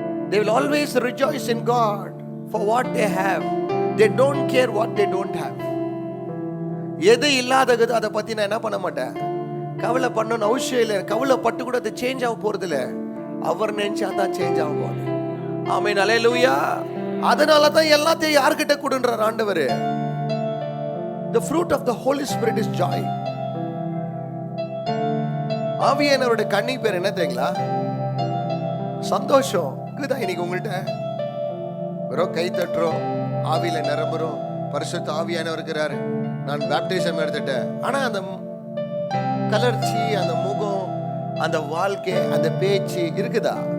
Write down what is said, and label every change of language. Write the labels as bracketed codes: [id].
[en] They will always rejoice in God for what they have. They don't care what they don't have. [ta] எது இல்லாதது அதை பத்தி நான் என்ன பண்ண மாட்டேன், கவலை பண்ணணும் அவசியம் இல்லை. கவலைப்பட்டு கூட அது சேஞ்ச் ஆக போறது இல்லை, அவர் நினைச்சா தான் சேஞ்ச் ஆகும் போது. ஆமென், அல்லேலூயா. அதனால தான் எல்லாத்தையும் யார்கிட்ட கொடுன்றார் ஆண்டவர். [en] The fruit of the Holy Spirit is joy. [ta] ஆவியானவருடைய கன்னி பேர் என்ன தெரியுங்களா? சந்தோஷம். இருக்குதா இன்னைக்கு உங்கள்கிட்ட? வெறும் கை தட்டுறோம், ஆவியில நிரம்புறோம், பரிசுத்த ஆவியானவர் இருக்கிறாரு, நான் பேப்டிசம் எடுத்துட்டேன். ஆனா அந்த கலர்ச்சி, அந்த முகம், அந்த வாழ்க்கை, அந்த பேச்சு இருக்குதா?